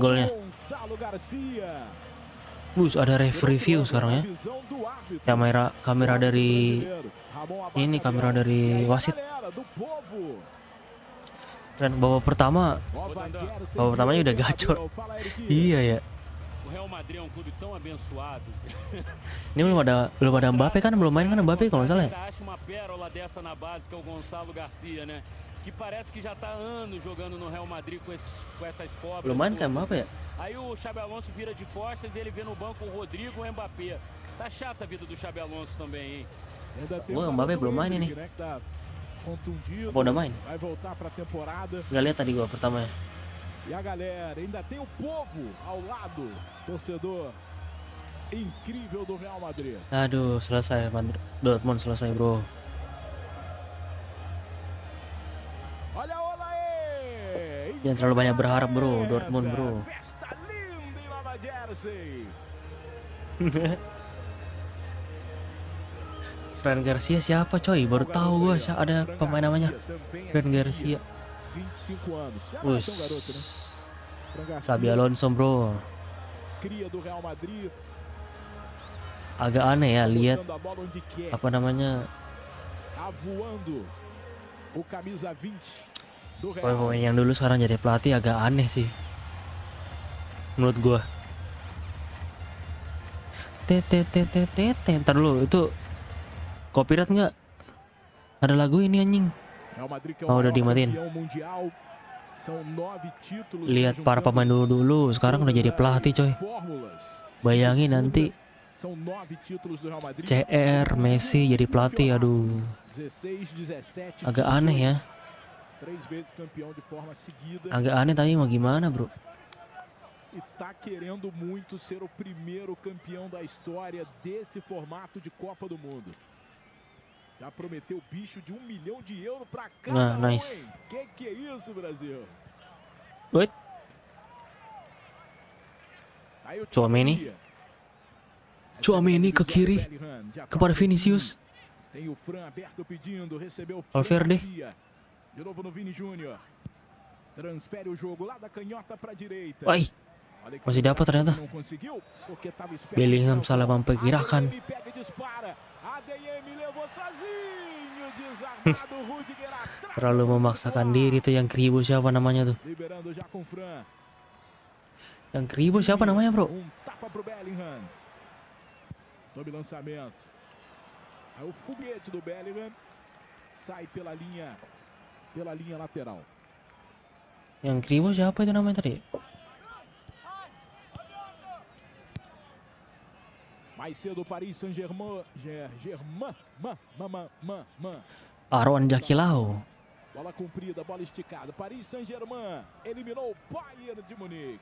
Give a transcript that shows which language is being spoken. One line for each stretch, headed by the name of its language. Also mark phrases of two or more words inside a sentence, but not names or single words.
Indonesian: Cantik golnya. Ada review sekarang ya. Kamera dari ini, kamera dari wasit. Dan babak pertamanya udah gacor. Iya ya.
Portuguese: O Real Madrid é um clube tão abençoado.
Indonesian: Ini belum ada Mbappe kan, belum main kan Mbappe kalau nggak salah ya.
Portuguese: Acha uma pérola dessa na base que é o Gonçalo Garcia, né? Que parece que já tá há anos jogando no Real Madrid com essas cobras.
Indonesian: Belum main kan Mbappe ya.
Portuguese: Aí o Xabi Alonso vira de costas e ele vê no banco o Rodrigo e o Mbappé. Tá chata a vida do Xabi Alonso também, hein?
Indonesian: Wah, Mbappe belum main ini. Apa udah main?
Portuguese: Vai voltar para a temporada.
Indonesian: Nggak lihat tadi gua pertama ya.
Portuguese: E a galera, ainda tem o povo ao lado, torcedor incrível do Real Madrid.
Indonesian: Aduh, selesai Dortmund selesai, bro.
Portuguese: Olha a ola aí.
Indonesian: Jangan terlalu banyak berharap, bro. Dortmund, bro.
Portuguese: Festa linda em Nova Jersey.
Indonesian: Fran Garcia siapa, coy? Baru tahu gua ada pemain namanya Fran Garcia.
Portuguese: 25 anos. Já Us. é um garoto, né?
Indonesian: Xabi Alonso, bro.
Portuguese: Cria do Real Madrid.
Indonesian: Agak aneh ya lihat
Portuguese: Botando a bola onde quer.
Indonesian: apa namanya
Portuguese: Tá voando. O camisa 20 do Real.
Indonesian: pemain yang dulu sekarang jadi pelatih, agak aneh sih menurut gua. Ntar dulu, itu copyright nggak? Ada lagu ini anjing.
Portuguese: Real Madrid que é Oh, o
Indonesian: udah
Portuguese: maior
Indonesian: dimatiin.
Portuguese: campeão mundial. São 9 títulos.
Indonesian: Lihat para pemain dulu sekarang udah jadi pelatih, coy.
Portuguese: Fórmulas.
Indonesian: Bayangin nanti
Portuguese: São 9 títulos do Real Madrid.
Indonesian: CR Messi jadi pelatih, aduh.
Portuguese: 16, 17,
Indonesian: Agak aneh ya.
Portuguese: 3 vezes campeão de forma seguida.
Indonesian: Agak aneh tapi mau gimana, bro?
Portuguese: E tá querendo muito ser o primeiro campeão da história desse formato de Copa do Mundo. Já prometeu bicho de €1 milhão pra cada Nah, um,
English: nice.
Portuguese: hein? Que é isso, Brasil?
English: Wait,
Portuguese: Aí o Tchouaméni.
Indonesian: Tchouaméni ke kiri kepada Vinicius.
Portuguese: Tem o Fran aberto pedindo, recebeu o Valverde. Garcia. De novo no Vini Júnior. Transfere o jogo lá da canhota para direita.
Indonesian: Wah, masih dapat ternyata.
Portuguese: Não conseguiu porque tava esperto.
Indonesian: Bellingham salah memperkirakan.
Portuguese: ADM pega e dispara. ADM levou sozinho, desarmado. Rudiger atrás.
Indonesian: Terlalu memaksakan diri tuh yang kribo, siapa namanya tuh?
Portuguese: Liberando já com Fran.
Indonesian: Yang kribo siapa namanya, bro?
Portuguese: Tapa pro Bellingham. Sob lançamento. Aí o foguete do Bellingham sai pela linha lateral.
Indonesian: Yang kribo siapa itu namanya tadi?
Portuguese: Mais cedo Paris Saint-Germain. Arwan Jakilau. Bola comprida, bola esticada. Paris Saint-Germain eliminou o Bayern de Munique.